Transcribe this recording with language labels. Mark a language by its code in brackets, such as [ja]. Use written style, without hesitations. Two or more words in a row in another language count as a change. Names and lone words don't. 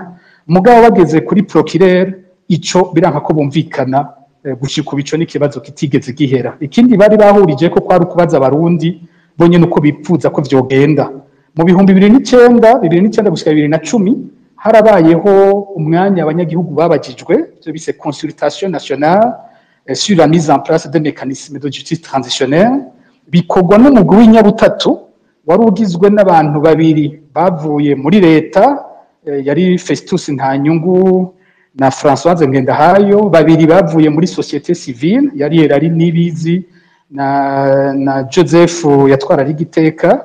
[rn] Mugabo bageze kuri procureur ico biranka ko bumvikana gushika ubu ico n'ikibazo kitigeze gihera. Ikindi bari bahurije ko kwari ukubaza abarundi bonyene uko bipfuza ko vyogenda. Mu bihumbi 2009 gushika 2010 harabayeho umwanya abanyagihugu babajijwe byo bise [fr] consultation nationale sur la mise en place de mécanismes de justice transitionnelle, [rn] bikorwa n'umugwi w'inyabutatu wari ugizwe n'abantu babiri bavuye muri leta, yari Festus Ntanyungu na Françoise Ngendahayo, babiri bavuye muri [fr] société civile, [rn] yari Erari Nibizi na Joseph yatwara Rigiteka.